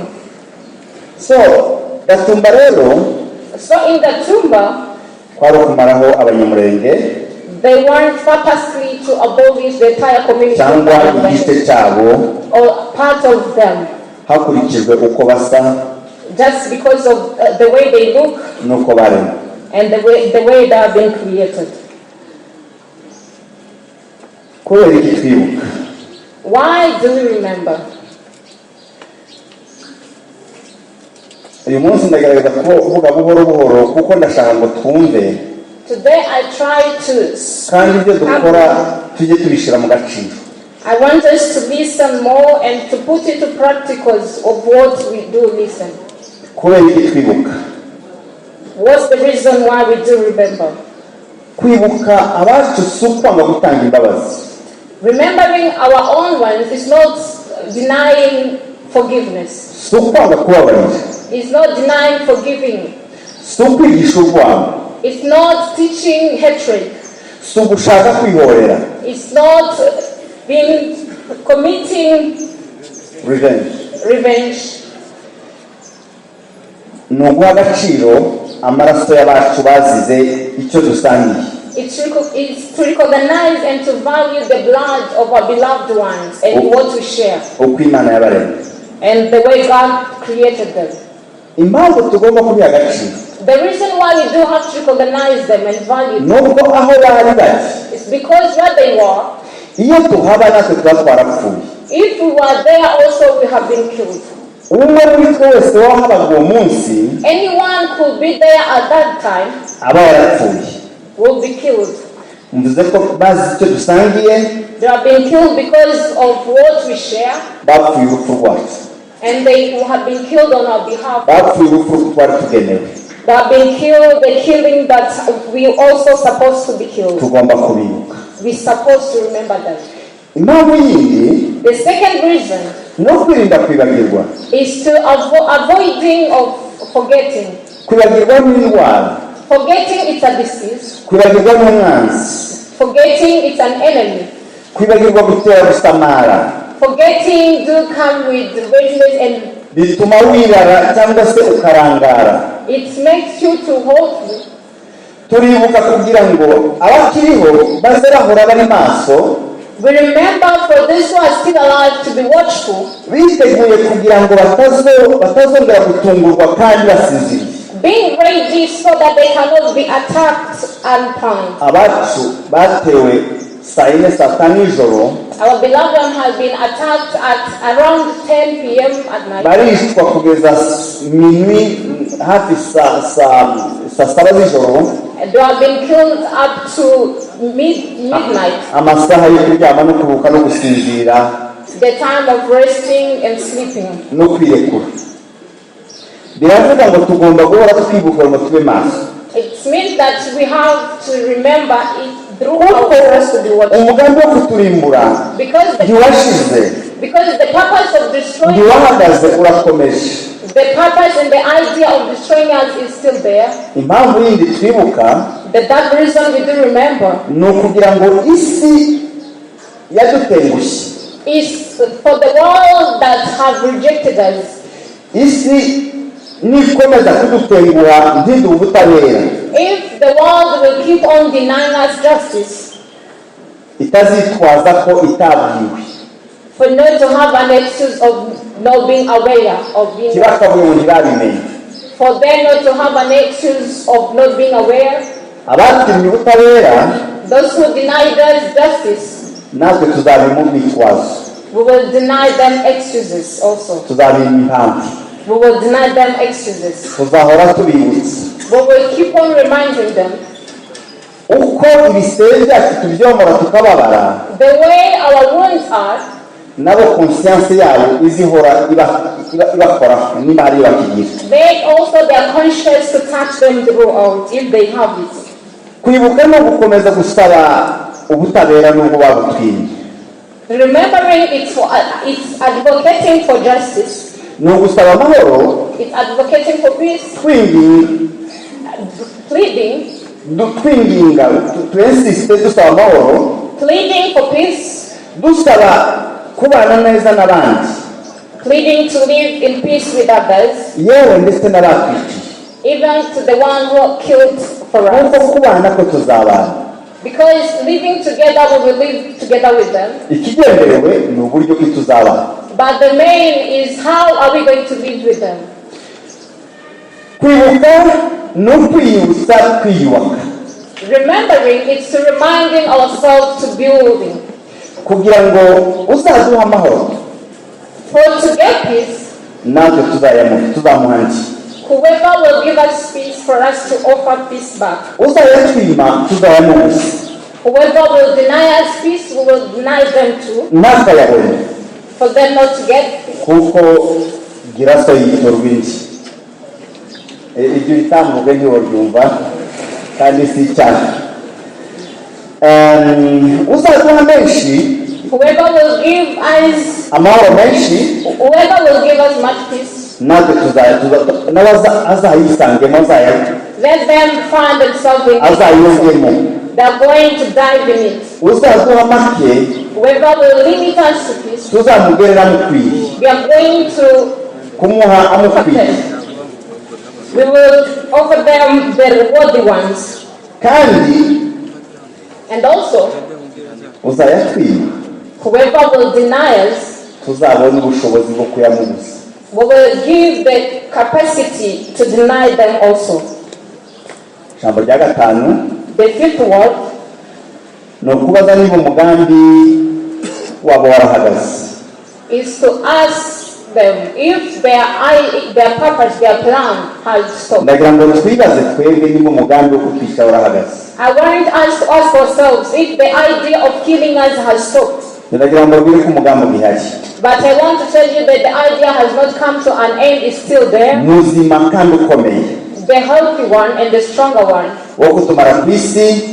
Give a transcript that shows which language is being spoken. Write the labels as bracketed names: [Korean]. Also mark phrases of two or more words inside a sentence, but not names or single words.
[English] So, [Kinyarwanda] Gatumba rero, [English] so in the Tumba, [Kinyarwanda] kwari kumaraho Abanyamurenge. [English] They want purposely to abolish the entire community [Kinyarwanda] cyangwa igice cyabo [English] or part of them. [Kinyarwanda] Hakurikijwe uko basa. [English] Just because of the way they look [Kinyarwanda] nuko baremwe. [English] And the way they have been created. [Kinyarwanda] Kubera iki twibuka? [English] Why do we remember? [Kinyarwanda] Uyu munsi ndagaragaza kuvuga buhoro kuko ndashaka ngo twumve. [English] Today I try to [Kinyarwanda] kandi ibyo dukora tujye tubishira mu gaciro. [English] I want us to listen more and to put into practicals of what we do listen. [Kinyarwanda] Kubera iki twibuka? [English] What's the reason why we do remember? [Kinyarwanda] Kwibuka abacu sukwanga gutanga imbabazi. [English] Remembering our own ones is not denying forgiveness. [Kinyarwanda] Sukwanga kubabarira. [English] It's not denying forgiving. [Kinyarwanda] Sukwigisha urwango. [English] It's not teaching hatred. [Kinyarwanda] Sugushaka kwihorera. [English] It's not committing revenge. [Kinyarwanda] Nuguha agaciro amaraso y'abacu bazize icyo dusangiye. [English] It's to recognize and to value the blood of our beloved ones and what we share. [Kinyarwanda] Uko Imana yabaremye. [English] And the way God created them. [Kinyarwanda] Impamvu tugomba kubiha agaciro. [English] The reason why we do have to recognize them and value them [Kinyarwanda] nubwo aho bari bari [English] is because where they were, [Kinyarwanda] iyo tuhaba natwe tuba twarapfuye. [English] If we were there also we have been killed. [Kinyarwanda] Umwe muri twe wese wahabaga uwo munsi, [English] anyone could be there at that time, [Kinyarwanda] aba yarapfuye, [English] will be killed. [Kinyarwanda] mvuze ko bazi icyo dusangiye, [English] They have been killed because of what we share, [Kinyarwanda] bapfuye urupfu rwacu, [English] and they have been killed on our behalf. [Kinyarwanda] bapfuye urupfu twari tugenewe. [English] They have been killed, the killing that we also supposed to be killed. [Kinyarwanda] Tugomba kubibuka. [English] We're supposed to remember that. [Kinyarwanda] Impamvu yindi, [English] The second reason [Kinyarwanda] no kwirinda kwibagirwa. [English] is to avoiding of forgetting. [Kinyarwanda] Kwibagirwa n'indwara. [English] Forgetting it's a disease. [Kinyarwanda] Kwibagirwa n'umwanzi. [English] Forgetting it's an enemy. [Kinyarwanda] Kwibagirwa gutera gusamara. [English] Forgetting do come with weakness and [Kinyarwanda] bituma wirara cyangwa se ukarangara. [English] it makes you to hold. [Kinyarwanda] Turibuka kugira ngo abakiriho bazarahora bari maso. [English] We remember for those who are still alive to be watchful. [Kinyarwanda] Biteguye kugira ngo batazongera gutungurwa kandi basinziriye. [English] Being ready so that they cannot be attacked unplanned. [Kinyarwanda] Abacu batewe saa yine saa tanu nijoro. [English] Our beloved one has been attacked at around 10 p.m. at night. [Kinyarwanda] Barishwa kugeza minuit hafi saa saba z'ijoro. [English] They have been killed up to midnight. [Kinyarwanda] Amasaha yo kuryama no kuruhuka no gusinzira. [English] The time of resting and sleeping. [Kinyarwanda] No kwirekura. Biravuga ngo tugomba guhora twibuka ngo tube maso. [English] It means that we have to remember it through our prayers to be watchful. [Kinyarwanda] Umugambi wo kuturimbura ntiwashize. [English] Because the purpose of destroying [Kinyarwanda] ntiwahagaze urakomeje. [English] the purpose and the idea of destroying us is still there. [Kinyarwanda] Impamvu yindi twibuka, [English] that reason we do remember, [Kinyarwanda] ni ukugira ngo isi yadutengushye. [English] Is for the world that have rejected us. [Kinyarwanda] Isi nikomeza kudutenguha ntiduhe ubutabera. [English] If the world will keep on denying us justice, [Kinyarwanda] itazitwaza ko itabwiwe. [English] for not to have an excuse of not being aware of being. [Kinyarwanda] Kibakavuye ngo ntibabimenye. [English] For them not to have an excuse of not being aware. [Kinyarwanda] Abatumye ubutabera, [English] those who denied us justice, [Kinyarwanda] natwe tuzabimubitwaza. [English] we will deny them excuses also. [Kinyarwanda] Tuzabima impamvu. [English] We will deny them excuses. [Kinyarwanda] Tuzahora tubibutsa. [English] We will keep on reminding them. [Kinyarwanda] Uko ibisebe byacu tubyomora tukababara, [English] The way our wounds are, [Kinyarwanda] nabo conscience yabo izihora ibakora niba ari bakigira. [English] they also their conscience to touch them throughout if they have it. [Kinyarwanda] Kwibuka no gukomeza gusaba ubutabera n'ubwo babutwinye. [English] Remembering it's advocating for justice. [Kinyarwanda] No gusaba amahoro. [English] It's advocating for peace. [Kinyarwanda] Twinginga twensiste dusaba amahoro. [English] Pleading for peace. [Kinyarwanda] Dusaba kubana neza n'abandi. [English] Pleading to live in peace with others. [Kinyarwanda] Yewe ndetse n'abatwiciye. [English] Even to the one who killed for us. [Kinyarwanda] Kuko kubana ko tuzabana. [English] Because living together, we will live together with them. [Kinyarwanda] Ikigenderewe ni uburyo ki tuzabana. [English] But the main is how are we going to live with them? [Kinyarwanda] Kwibuka no kwiyibutsa kwiyubaka. [English] Remembering is to reminding ourselves to building. [Kinyarwanda] Kugira ngo uzaduha amahoro. [English] For to get peace, [Kinyarwanda] natwe tuzamuhangi. [English] whoever will give us peace for us to offer peace back. [Kinyarwanda] Uzayatwima tuzayamubuza. [English] Whoever will deny us peace, we will deny them too. [Kinyarwanda] Ntakayabone. [English] For them not to get peace. [Kinyarwanda] Kuko giraso yitorwa indi. Ibyo bitambuke ntiwobyumva kandi si cyane. Uzaduha menshi [English] Whoever will give us, [Kinyarwanda] amahoro menshi, [English] whoever will give us much peace, [Kinyarwanda] natwe azayisangemo, [English] let them find themselves in it. [Kinyarwanda] azayiyongemo. [English] They are going to dive in it. [Kinyarwanda] Uzaduha make, [English] Whoever will limit us to peace, [Kinyarwanda] tuzamugerera mukwiye, [English] we are going to [Kinyarwanda] kumuha amukwiye. [English] protect. We will offer them the worthy ones. [Kinyarwanda] Kandi [English] And also, [Kinyarwanda] uzayakwiye, [English] whoever will deny us, [Kinyarwanda] tuzabona ubushobozi bwo kuyamubuza. [English] we will give the capacity to deny them also. [Kinyarwanda] Ijambo rya gatanu [English] The fifth word [Kinyarwanda] ni ukubaza niba umugambi waba warahagaze. [English] is to ask them if their purpose, their plan has stopped. [Kinyarwanda] Ndagira ngo twibaze twebwe niba umugambi wo kutwica warahagaze. [English] I want us to ask ourselves if the idea of killing us has stopped. [Kinyarwanda] Ndagira ngo mbwire ko umugambi ugihari, [English] But I want to tell you that the idea has not come to an end, it's still there. [Kinyarwanda] muzima kandi ukomeye, [English] The healthy one and the stronger one. [Kinyarwanda] wo kutumara ku isi,